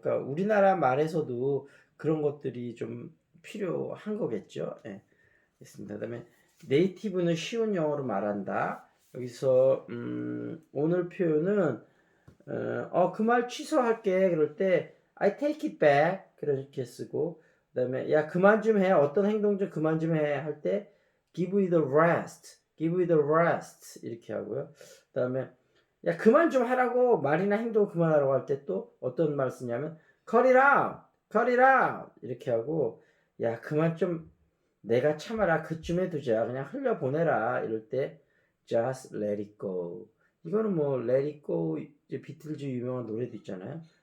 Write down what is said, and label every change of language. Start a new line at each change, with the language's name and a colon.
Korean: 그러니까 우리나라 말에서도 그런 것들이 좀 필요한 거겠죠. 예. 됐습니다. 그다음에 네이티브는 쉬운 영어로 말한다. 여기서 오늘 표현은 그 말 취소할게. 그럴 때
English: I take it back
Korean: 그렇게 쓰고 그다음에 야 그만 좀 해. 어떤 행동 좀 그만 좀 해. 할 때
English: give it a rest. give it a rest
Korean: 이렇게 하고요. 그다음에 야 그만 좀 하라고 말이나 행동 그만하라고 할 때 또 어떤 말 쓰냐면
English: cut it out. cut it out
Korean: 이렇게 하고 야 그만 좀 내가 참아라 그쯤에 두자 그냥 흘려보내라 이럴 때
English: just let it go
Korean: 이거는 뭐
English: let it go
Korean: 이제 비틀즈 유명한 노래도 있잖아요.